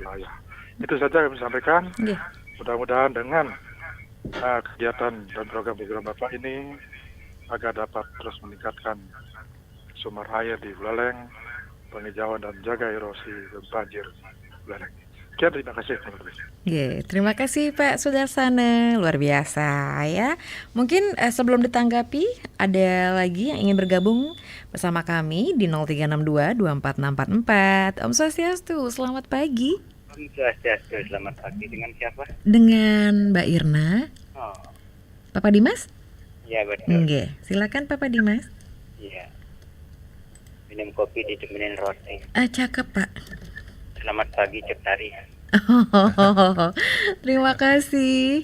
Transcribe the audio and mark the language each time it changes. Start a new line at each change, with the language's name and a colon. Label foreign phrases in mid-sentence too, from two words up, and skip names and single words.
Indonesian: Itu saja kami sampaikan. Mudah-mudahan dengan kegiatan dan program-program Bapak ini agar dapat terus meningkatkan sumber air di Buleleng, penghijauan dan jaga erosi dan banjir Buleleng. Sekian, terima kasih. Terima kasih Pak Sudarsana, luar biasa ya. Mungkin sebelum ditanggapi, ada lagi yang ingin bergabung bersama kami di 0362 24644.
Balinese: Om Swastiastu, selamat pagi. Om Swastiastu,
Indonesian: selamat pagi. Dengan siapa? Dengan Mbak Irna. Oh, Papa Dimas? iya betul. Silakan Papa Dimas. Iya. Minum kopi ditemenin roti. Cakep Pak. Selamat pagi, Ciptari. Terima kasih.